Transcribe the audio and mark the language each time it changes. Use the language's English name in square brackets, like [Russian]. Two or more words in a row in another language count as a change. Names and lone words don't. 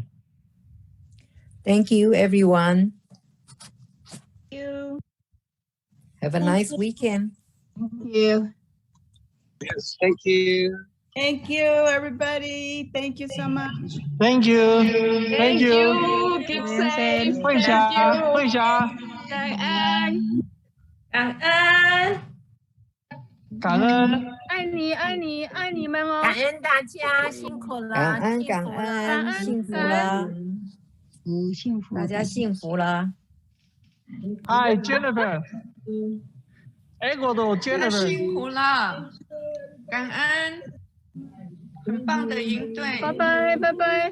[English] Thank you, everyone. Thank you. Have a nice weekend. Thank you. Yes, thank you. Thank you, everybody. Thank you so much. Thank you. Thank you. Keep safe. [Vietnamese] Huệ Trà, Huệ Trà. Cảm ơn. Cảm ơn. Cảm ơn. [Chinese] 爱你，爱你，爱你们哦！感恩大家，辛苦了，感恩感恩，幸福了，幸福，大家幸福了。 [English] Hi Jennifer。Ecuador Jennifer。 [Chinese] 辛苦了，感恩，很棒的营队。拜拜，拜拜。